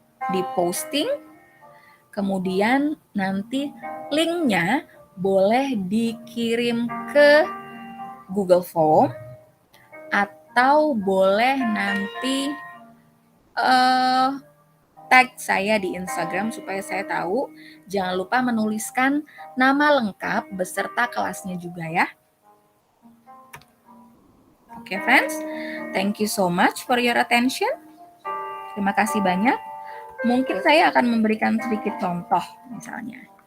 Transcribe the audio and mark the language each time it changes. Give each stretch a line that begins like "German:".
Indonesian: di posting, kemudian nanti linknya boleh dikirim ke Google Form atau boleh nanti tag saya di Instagram supaya saya tahu. Jangan lupa menuliskan nama lengkap beserta kelasnya juga ya.
English: Oke, friends. Thank you so much for your attention.
Indonesian: Terima kasih banyak. Mungkin saya akan memberikan sedikit contoh misalnya.